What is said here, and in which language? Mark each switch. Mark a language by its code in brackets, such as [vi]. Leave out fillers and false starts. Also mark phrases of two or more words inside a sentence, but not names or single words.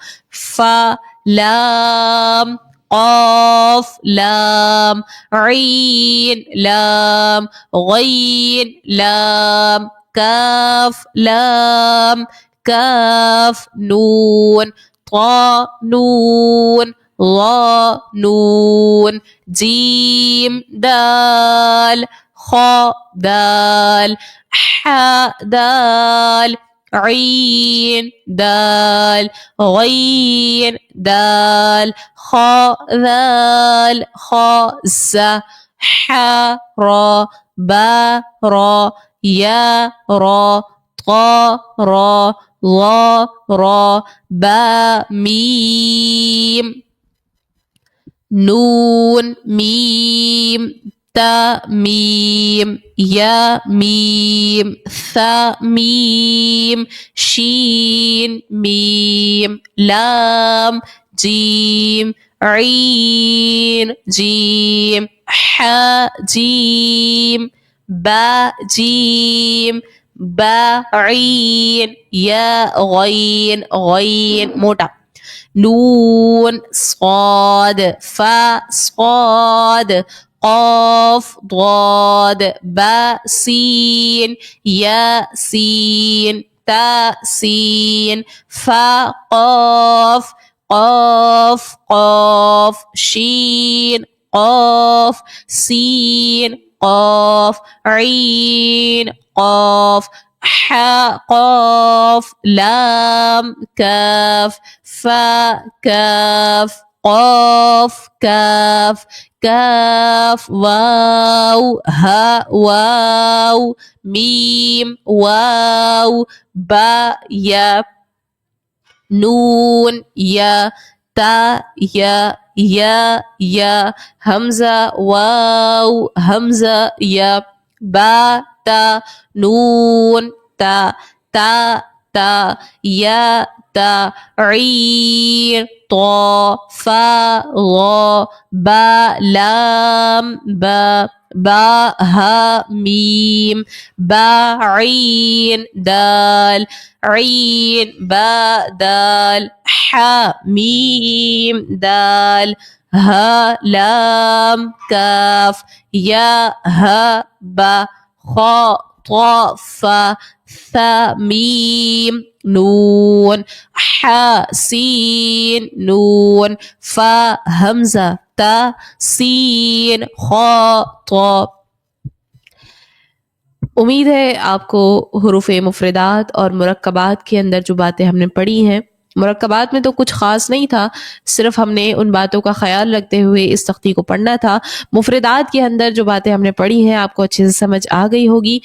[ur] فا لام قاف لام عین لام غین لام کاف لام کاف نون طا نون ظا نون جیم دال خا دال حا دال عین دال غین دال خا ذال خا زا حا را با را یا را طا را را را با میم نون میم تا میم یا میم ثا میم شین میم لام جیم عین جیم ح جیم با جیم با عین یا غین غین موٹا نون صاد فا صاد قاف ضاد با سين يا سين تا سين فا قاف قاف قاف شين قاف سين قاف عين قاف ح قاف لام كاف فا كاف قاف كاف كاف واو ها واو ميم واو با يا نون يا تا يا همزة واو همزة يا با تا نون تا يا تا عين طا فا غا با لام با ها ميم با عين دال عين با دال ح ميم دال ها لام كاف يا ها با خا طا فا ثا ميم نون ح سين نون فا همزة تا سين خا طا. امید ہے آپ کو حروف مفردات اور مرکبات کے اندر جو باتیں ہم نے پڑھی ہیں، مرکبات میں تو کچھ خاص نہیں تھا، صرف ہم نے ان باتوں کا خیال رکھتے ہوئے اس تختی کو پڑھنا تھا. مفردات کے اندر جو باتیں ہم نے پڑھی ہیں آپ کو اچھے سے سمجھ آ گئی ہوگی.